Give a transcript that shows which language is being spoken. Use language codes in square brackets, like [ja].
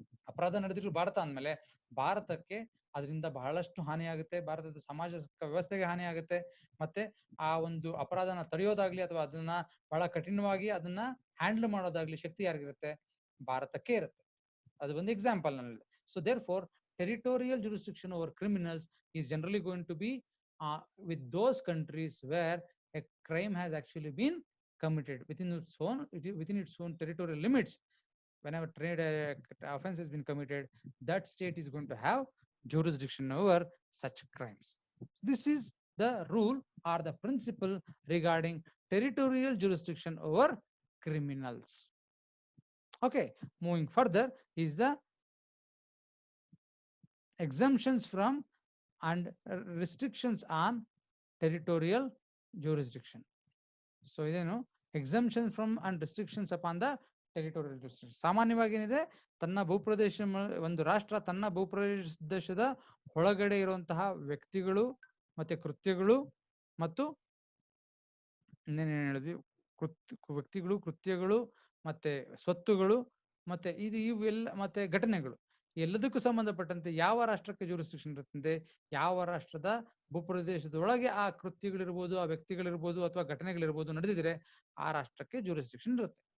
[kn] ಅಪರಾಧ ನಡೆದಿರೋ ಭಾರತ ಅಂದ್ಮೇಲೆ ಭಾರತಕ್ಕೆ ಅದರಿಂದ ಬಹಳಷ್ಟು ಹಾನಿ ಆಗುತ್ತೆ, ಭಾರತದ ಸಾಮಾಜಿಕ ವ್ಯವಸ್ಥೆಗೆ ಹಾನಿ ಆಗುತ್ತೆ. ಮತ್ತೆ ಆ ಒಂದು ಅಪರಾಧನ ತಡೆಯೋದಾಗ್ಲಿ ಅಥವಾ ಅದನ್ನ ಬಹಳ ಕಠಿಣವಾಗಿ ಅದನ್ನ ಹ್ಯಾಂಡಲ್ ಮಾಡೋದಾಗ್ಲಿ ಶಕ್ತಿ ಯಾರಿಗಿರುತ್ತೆ, ಭಾರತಕ್ಕೆ ಇರುತ್ತೆ. ಅದು ಒಂದು ಎಕ್ಸಾಂಪಲ್ ನಲ್ಲಿ. [en] So therefore territorial jurisdiction over criminals is generally going to be with those countries where a crime has actually been committed within its own territorial limits. Whenever trade offense has been committed, that state is going to have jurisdiction over such crimes. This is the rule are the principle regarding territorial jurisdiction over criminals. Okay, moving further is the exemptions from and restrictions on territorial jurisdiction. So ಇದೇನು exemptions from and restrictions upon the territorial jurisdiction. [kn] ಸಾಮಾನ್ಯವಾಗಿ ಏನಿದೆ, ತನ್ನ ಭೂಪ್ರದೇಶ ಒಂದು ರಾಷ್ಟ್ರ ತನ್ನ ಭೂಪ್ರದೇಶದ ಒಳಗಡೆ ಇರುವಂತಹ ವ್ಯಕ್ತಿಗಳು ಮತ್ತೆ ಕೃತ್ಯಗಳು ಮತ್ತು ಇನ್ನೇನು ಹೇಳಿದ್ವಿ, ವ್ಯಕ್ತಿಗಳು, ಕೃತ್ಯಗಳು ಮತ್ತೆ ಸ್ವತ್ತುಗಳು ಮತ್ತೆ ಇವೆಲ್ಲ ಮತ್ತೆ ಘಟನೆಗಳು ಎಲ್ಲದಕ್ಕೂ ಸಂಬಂಧಪಟ್ಟಂತೆ ಯಾವ ರಾಷ್ಟ್ರಕ್ಕೆ ಜೂರಿಸ್ಡಿಕ್ಷನ್ ಇರುತ್ತದೆ, ಯಾವ ರಾಷ್ಟ್ರದ ಭೂಪ್ರದೇಶದೊಳಗೆ ಆ ಕೃತ್ಯಗಳಿರ್ಬೋದು, ಆ ವ್ಯಕ್ತಿಗಳಿರ್ಬೋದು ಅಥವಾ ಘಟನೆಗಳಿರ್ಬೋದು ನಡೆದಿದ್ರೆ ಆ ರಾಷ್ಟ್ರಕ್ಕೆ ಜೂರಿಸ್ಡಿಕ್ಷನ್ ಇರುತ್ತೆ.